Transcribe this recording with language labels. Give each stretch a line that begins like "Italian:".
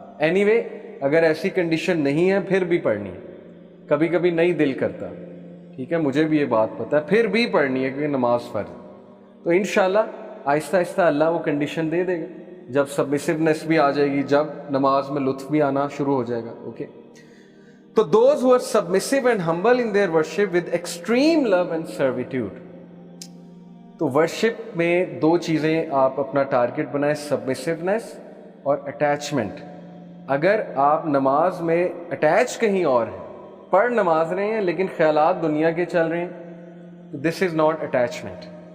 Urdu: Any way اگر ایسی condition نہیں ہے پھر بھی پڑھنی ہے. کبھی کبھی نہیں دل کرتا، ٹھیک ہے، مجھے بھی یہ بات پتہ ہے، پھر بھی پڑھنی ہے کیونکہ نماز فرض ہے. تو انشاءاللہ آہستہ آہستہ اللہ وہ کنڈیشن دے دے گا، جب سبمسیونیس بھی آ جائے گی، جب نماز میں لطف بھی آنا شروع ہو جائے گا.
English: Okay, تو those who are submissive and humble in their worship with extreme love and servitude.
Urdu: تو ورشپ میں دو چیزیں آپ اپنا ٹارگٹ بنائیں، سبمسیونیس اور اٹیچمنٹ. اگر آپ نماز میں اٹیچ کہیں اور ہیں، پڑھ نماز رہے ہیں لیکن خیالات دنیا کے چل رہے ہیں، تو
English: This is not attachment.